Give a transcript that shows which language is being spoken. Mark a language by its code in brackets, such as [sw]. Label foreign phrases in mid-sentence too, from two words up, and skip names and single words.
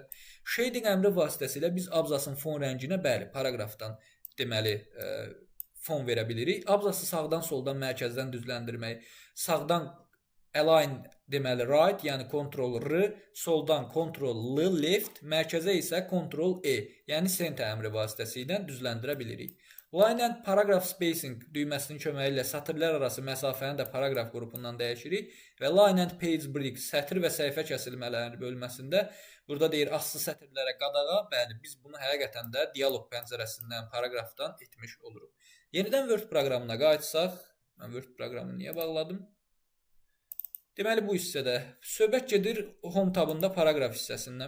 [az] Shading əmri vasitəsilə biz abzasın fon rənginə, bəli, paraqrafdan deməli fon verə bilirik. Abzası sağdan soldan mərkəzdən düzləndirmək, sağdan align deməli right, yəni Ctrl-R, soldan Ctrl-L left, mərkəzə isə Ctrl-E, yəni center əmri vasitəsilə düzləndirə bilirik. [en] Line and paragraph spacing [az] düyməsinin köməyi ilə sətirlər arası məsafəni də paraqraf qrupundan dəyişirik və [en] line and page break, [az] sətir və səhifə kəsilmələrinin bölməsində burada deyir aslı sətirlərə qadağa, bəli, biz bunu həqiqətən də dialoq pəncərəsindən, paraqrafdan etmiş oluruq. Yenidən Word proqramına qayıtsaq, mən Word proqramını niyə bağladım? Deməli bu hissədə söhbət gedir home tabında paraqraf hissəsindən.